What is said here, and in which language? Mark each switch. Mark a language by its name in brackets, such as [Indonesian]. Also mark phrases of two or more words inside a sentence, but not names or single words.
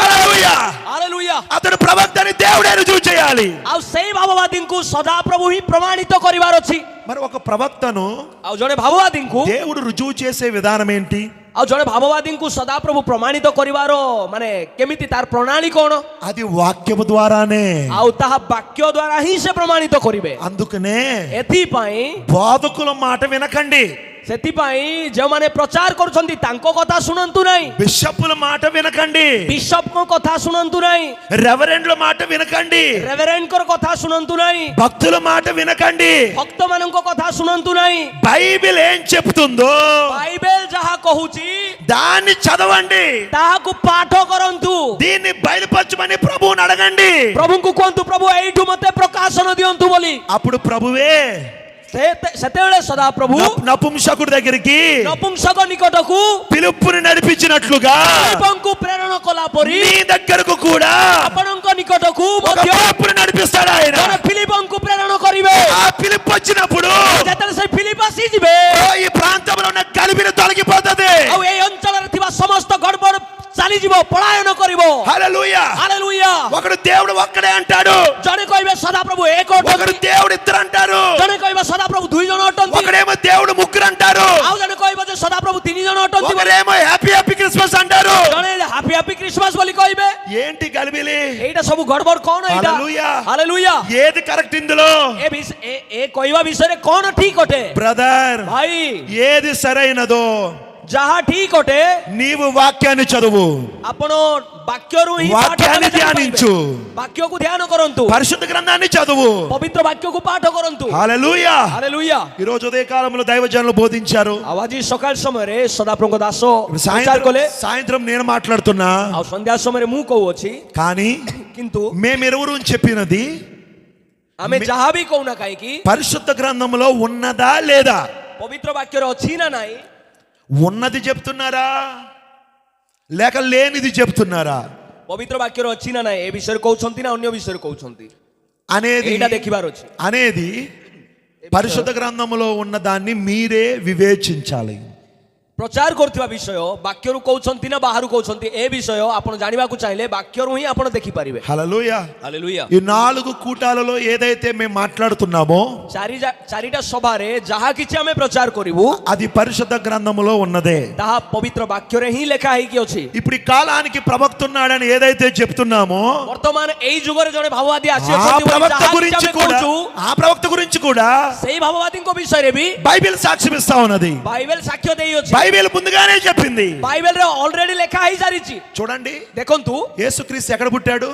[Telugu] హల్లెలూయా। [Odia] ହାଲେଲୁୟା। [Telugu] అతను ప్రవక్తని దేవుడే రుజువు చేయాలి। [Odia] ଆଉ ସେଇ ଭାବବାଦୀଙ୍କୁ ସଦାପ୍ରଭୁ ହିଁ ପ୍ରମାଣିତ କରିବାର ଅଛି। [Telugu] మరి ఒక ప్రవక్తను [Odia] ଆଉ ଜଣେ ଭାବବାଦୀଙ୍କୁ, [Telugu] దేవుడు రుజువు చేసే విధానం ఏంటి? [Odia] ଆଉ ଜଣେ ଭାବବାଦୀଙ୍କୁ ସଦାପ୍ରଭୁ ପ୍ରମାଣିତ କରିବାର ମାନେ କେମିତି, ତାର ପ୍ରଣାଳୀ କଣ? [Telugu] అది వాక్యము ద్వారానే। [Odia] ଆଉ ତାହା ବାକ୍ୟ ଦ୍ୱାରା ହିଁ ସେ ପ୍ରମାଣିତ କରିବେ। [Telugu] అందుకనే [Odia] ଏଥିପାଇଁ [Telugu] బోధకుల మాట వినకండి, [Odia] ସେଥିପାଇଁ ଯେଉଁମାନେ ପ୍ରଚାର କରୁଛନ୍ତି ତାଙ୍କ କଥା ଶୁଣନ୍ତୁ ନାହିଁ, [Telugu] బిషప్పుల మాట వినకండి, [Odia] ବିଶପଙ୍କ କଥା ଶୁଣନ୍ତୁ ନାହିଁ, [Telugu] రెవరెండ్ల మాట వినకండి, [Odia] ରେଭରେଣ୍ଡଙ୍କର କଥା ଶୁଣନ୍ତୁ ନାହିଁ, [Telugu] భక్తుల మాట వినకండి। [Odia] ଭକ୍ତମାନଙ୍କ କଥା ଶୁଣନ୍ତୁ ନାହିଁ। [Telugu] బైబిల్ ఏం చెప్తుందో [Odia] ବାଇବେଲ ଯାହା କହୁଛି [Telugu] దాన్ని చదవండి, [Odia] ତାହାକୁ ପାଠ କରନ୍ତୁ। [Telugu] దీన్ని బయలుపరచమని ప్రభువుని అడగండి। [Odia] ପ୍ରଭୁଙ୍କୁ କୁହନ୍ତୁ ପ୍ରଭୁ ଏଇଠୁ ମତେ ପ୍ରକାଶନ ଦିଅନ୍ତୁ ବୋଲି। [Telugu] అప్పుడు ప్రభువే [Odia] ସେତେବେଳେ ସଦାପ୍ରଭୁ [Telugu] నపుంసకుడి దగ్గరికి [Odia] ନପୁଂସକ ନିକଟକୁ [Telugu] పిలుపుని నడిపించినట్లుగా [Odia] ଫିଲିପଙ୍କୁ ପ୍ରେରଣ କଲା ପରି [Telugu] నీ దగ్గరకు కూడా [Odia] ଆପଣଙ୍କ ନିକଟକୁ [Telugu] ఒక [Odia] ମଧ୍ୟ [Telugu] పిలుపుని నడిపిస్తాడు ఆయన. [Odia] ଜଣେ ଫିଲିପଙ୍କୁ ప్రేରଣ କରିବେ। [Telugu] ఆ పిలుపు వచ్చినప్పుడు [Odia] ଯେତେବେଳେ ସେ ଫିଲିପ ଆସିଯିବେ [Telugu] ఈ ప్రాంతంలో ఉన్న కలిపిని తొలగిపోతుంది. [Odia] ଆଉ এই ଅଞ୍ଚଳରେ ଥିବା ସମସ୍ତ ଗଡ଼ବଡ଼ ଚାଲିଯିବ, ପଳାୟନ କରିବ। [Telugu] హల్లెలూయా. [Odia] ହାଲେଲୁୟା। [Telugu] ఒకడు దేవుడు ఒక్కడే అంటాడు, [Odia] ଜଣେ କହିବେ ସଦାପ୍ରଭు ଏକ [Telugu] ఒకడు [Odia] ଅଟନ୍ତି, [Telugu] దేవుడు ఇద్దరు అంటారు, [Odia] ଜଣେ କହିବେ ସଦାପ୍ରଭୁ ଦୁଇ ଜଣ ଅଟନ୍ତି, [Telugu] ఒకడేమో దేవుడు ముగ్గురు అంటారు, [Odia] ଆଉ ଜଣେ କହିବ ଯେ ସଦାପ୍ରଭୁ ତିନି ଜଣ ଅଟନ୍ତି, [Telugu] ఒకరేమో [English] happy happy Christmas [Telugu] అంటారు. [Odia] ଜଣେ [English] happy happy Christmas [Odia] ବୋଲି କହିବେ। [Telugu] ఏంటి గలిబిలి? [Odia] ଏଇଟା ସବୁ ଗଡ଼ବଡ଼ କଣ ଏଇଟା? ହାଲେଲూయా. ହାଲେଲୁୟା। [Telugu] ఏది కరెక్ట్ ఇందులో? [Odia] ଏ କହିବା ବିଷୟରେ କଣ ଠିକ ଅଟେ? [Telugu] బ్రదర్, [Odia] ଭାଇ, [Telugu] ఏది సరైనదో [Odia] ଯାହା ଠିକ ଅଟେ [Telugu] నీవు వాక్యాన్ని చదువు, [Odia] ଆପଣ ବାକ୍ୟରୁ ହିଁ ପାଠ [Telugu] వాక్యాన్ని [Odia] କଲେ ଜାଣିପାରିବେ। [Telugu] ధ్యానించు, [Odia] ବାକ୍ୟକୁ ଧ୍ୟାନ କରନ୍ତୁ, [Telugu] పరిశుద్ధ గ్రంథాన్ని చదువు. [Odia] ପବିତ୍ର ବାକ୍ୟକୁ ପାଠ କରନ୍ତୁ। [Telugu] హల్లెలూయా. [Odia] ହାଲେଲୁୟା। [Telugu] ఈ రోజు ఉదయ కాలంలో దైవజనులు బోధించారు. [Odia] ଆଉ ଆଜି ସକାଳ ସମୟରେ ସଦାପ୍ରଭୁଙ୍କ ଦାସ [Telugu] ఇప్పుడు [Odia] ପ୍ରଚାର କଲେ, [Telugu] సాయంత్రం నేను మాట్లాడుతున్నా, [Odia] ଆଉ ସନ୍ଧ୍ୟା ସମୟରେ ମୁଁ କହୁଅଛି। [Telugu] కానీ [Odia] କିନ୍ତୁ [Telugu] మేమెరువురు చెప్పినది [Odia] ଆମେ ଯାହା ବି କହୁନା କାହିଁକି [Telugu] పరిశుద్ధ గ్రంథంలో ఉన్నదా లేదా? [Odia] ପବିତ୍ର ବାକ୍ୟରେ ଅଛି ନା ନାହିଁ? [Telugu] ఉన్నది చెప్తున్నారా లేక లేనిది చెప్తున్నారా [Odia] ପବିତ୍ର ବାକ୍ୟରେ ଅଛି ନା ନାହିଁ ଏ ବିଷୟରେ କହୁଛନ୍ତି ନା ଅନ୍ୟ ବିଷୟରେ କହୁଛନ୍ତି, [Telugu] అనేది [Odia] ଏଇଟା ଦେଖିବାର ଅଛି। [Telugu] అనేది పరిశుద్ధ గ్రంథంలో ఉన్న దాన్ని మీరే వివేచించాలి. [Odia] ପ୍ରଚାର କରୁଥିବା ବିଷୟ ବାକ୍ୟରୁ କହୁଛନ୍ତି ନା ବାହାରୁ କହୁଛନ୍ତି ଏ ବିଷୟ ଆପଣ ଜାଣିବାକୁ ଚାହିଁଲେ ବାକ୍ୟରୁ ହିଁ ଆପଣ ଦେଖିପାରିବେ। [Telugu] హల్లెలూయా. [Odia] ହାଲେଲୁୟା। [Telugu] ఈ 4 కూటాలలో ఏదైతే మేము మాట్లాడుతున్నామో [Odia] ଚାରିଟା ସଭାରେ ଯାହା କିଛି ଆମେ ପ୍ରଚାର କରିବୁ [Telugu] అది పరిశుద్ధ గ్రంథములో ఉన్నదే. [Odia] ତାହା ପବିତ୍ର ବାକ୍ୟରେ ହିଁ ଲେଖା ହେଇକି ଅଛି। [Telugu] ఇప్పుడు ఈ కాలానికి ప్రవక్త ఉన్నాడని ఏదైతే చెప్తున్నామో [Odia] ବର୍ତ୍ତମାନ ଏଇ ଯୁଗରେ ଜଣେ ଭାବବାଦୀ [Telugu] ఆ [Odia] ଆସିଅଛନ୍ତି ବୋଲି [Telugu] ప్రవక్త [Odia] ଯାହା କିଛି [Telugu] గురించి [Odia] ଆମେ [Telugu] కూడా [Odia] କହୁଛୁ, [Telugu] ఆ ప్రవక్త గురించి కూడా [Odia] ସେଇ ଭାବବାଦୀଙ୍କ ବିଷୟରେ ବି [Telugu] బైబిల్ సాక్ష్యం ఇస్తా ఉన్నది. [Odia] ବାଇବେଲ ସାକ୍ଷ୍ୟ ଦେଇଅଛି। [Telugu] బైబిల్ ముందుగానే చెప్పింది. [Odia] ବାଇବେଲରେ ଅଲରେଡି ଲେଖା ହେଇ ସାରିଛି। [Telugu] చూడండి, [Odia] ଦେଖନ୍ତୁ [Telugu] యేసుక్రీస్తు ఎక్కడ పుట్టాడు?